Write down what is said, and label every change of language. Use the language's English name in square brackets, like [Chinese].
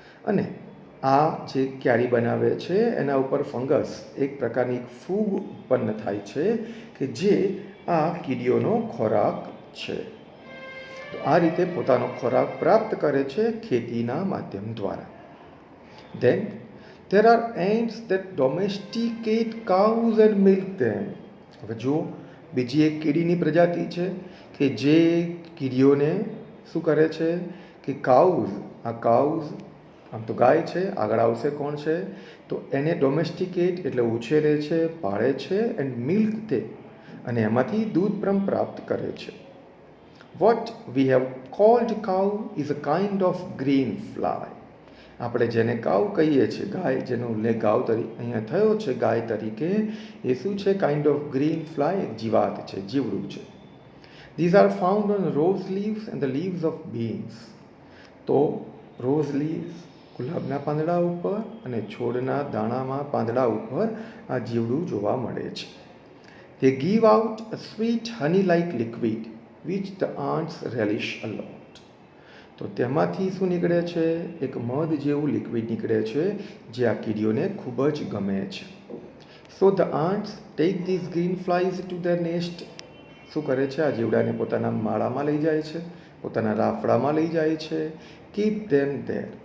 [Gujarati] અને આ જે ક્યારી બનાવે છે એના ઉપર ફંગસ એક પ્રકારની ફૂગ ઉત્પન્ન થાય છે કે જે આ કીડીઓનો ખોરાક છે. તો આ રીતે પોતાનો ખોરાક પ્રાપ્ત કરે છે ખેતીના માધ્યમ દ્વારા. [English] Then there are ants that domesticate cows and milk them. [Gujarati] હવે જો બીજી એક કીડીની પ્રજાતિ છે કે જે કીડીઓને શું કરે છે કે કાઉઝ, આ કાઉઝ આમ તો ગાય છે, આગળ આવશે કોણ છે, તો એને ડોમેસ્ટિકેટ એટલે ઉછેરે છે, પાળે છે, [English] and milk તે, [Gujarati] અને એમાંથી દૂધ પણ પ્રાપ્ત કરે છે. [English] What we have called cow is a kind of green fly. [Gujarati] આપણે જેને કાઉ કહીએ છીએ, ગાય, જેનો ઉલ્લેખ ગાઉ તરીકે અહીંયા થયો છે ગાય તરીકે, એ શું છે? [English] kind of green fly, [Gujarati] એક જીવાત છે, જીવડું છે. [English] These are found on rose leaves and the leaves of beans. [Gujarati] તો રોઝ લીવ્સ, ગુલાબના પાંદડા ઉપર, અને છોડના દાણામાં પાંદડા ઉપર આ જીવડું જોવા મળે છે. [English] They give out a sweet honey-like liquid which the ants relish a lot. [Gujarati] તો તેમાંથી શું નીકળે છે? એક મધ જેવું લિક્વિડ નીકળે છે જે આ કીડીઓને ખૂબ જ ગમે છે. [English] So the ants take these green flies to their nest. [Gujarati] શું કરે છે? આ જીવડાને પોતાના માળામાં લઈ જાય છે, પોતાના રાફડામાં લઈ જાય છે. [English] Keep them there.